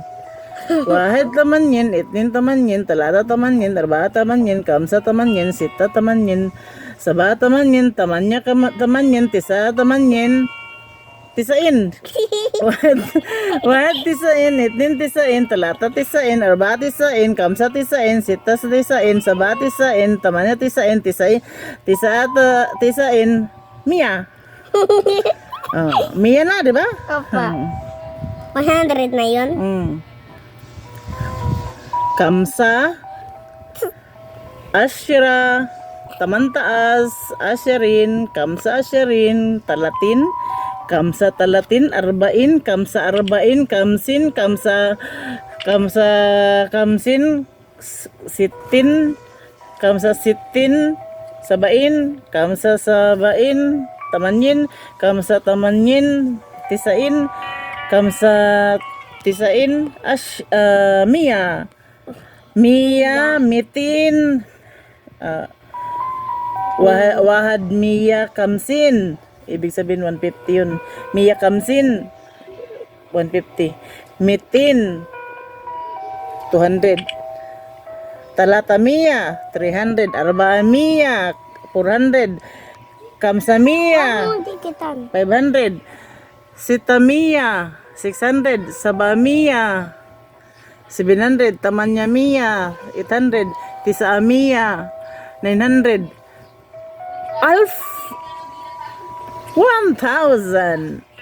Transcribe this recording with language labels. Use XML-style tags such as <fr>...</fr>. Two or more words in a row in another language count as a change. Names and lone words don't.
<ar>واحد تمانين، اتنين تمانين، تلاتة تمانين، أربعة تمانين، خمسة تمانين، ستة تمانين، سبعة تمانين، تمانية تمانين، تسعة تمانين، تسعين. واحد تسعين، اتنين تسعين، تلاتة تسعين، أربعة تسعين، خمسة تسعين، ستة تسعين، سبعة تسعين، تمانية تسعين، تسعين, Mia.</ar> <tl>Mia na, di ba? Opo. 100 na yun.</tl> <ar>خمسة، عشرة، تمنتاشر، عشرين، خمسة عشرين, تلاتين، خمسة تلاتين، أربعين، خمسة أربعين، خمسين، خمسين, sitin, خمسة ستين، سبعين، خمسة سبعين، تمانين، خمسة تمانين، تسعين، خمسة تسعين, Mia. مية، ميتين، واحد مية خمسين.</ar> <tl>Ibig sabihin 150 yun.</tl> <ar>مية خمسين، 150. Mitin, 200. تلاتة مية، 300. أربعة مية، 400. خمسة مية,</ar> <tl>Anong tikitan? 500.</tl> <ar>ستة مية، 600. سبعة مية، 700، تمانية مية، 800، تسعة مية، 900، 1,000.</ar>